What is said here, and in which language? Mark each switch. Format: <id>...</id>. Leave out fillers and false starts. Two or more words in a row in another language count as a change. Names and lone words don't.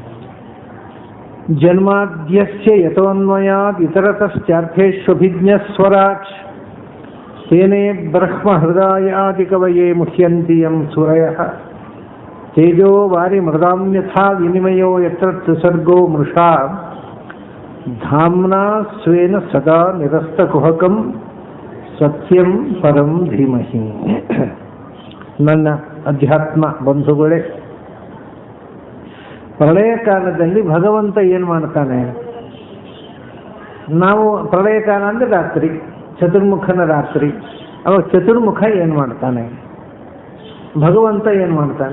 <sa>जन्माद्यस्य यतोऽन्वयात् इतरतश्चार्थेष्वभिज्ञस्वराट् तेने ब्रह्महृदायादिकवये मुह्यन्ति यं सूरयः तेजो वारिमृदां यथा विनिमयो यत्र त्रिसर्गो मृषा धाम्ना स्वेन सदा निरस्तकुहकं सत्यं परं धीमहि।</sa> <kn>ನನ್ನ ಅಧ್ಯಾತ್ಮ ಬಂಧುಗಳೇ, ಪ್ರಳಯ ಕಾಲದಲ್ಲಿ ಭಗವಂತ ಏನು ಮಾಡ್ತಾನೆ? ನಾವು ಪ್ರಳಯ ಕಾಲ ಅಂದರೆ ರಾತ್ರಿ, ಚತುರ್ಮುಖನ ರಾತ್ರಿ. ಅವಾಗ ಚತುರ್ಮುಖ ಏನು ಮಾಡ್ತಾನೆ? ಭಗವಂತ ಏನು ಮಾಡ್ತಾನೆ?</kn>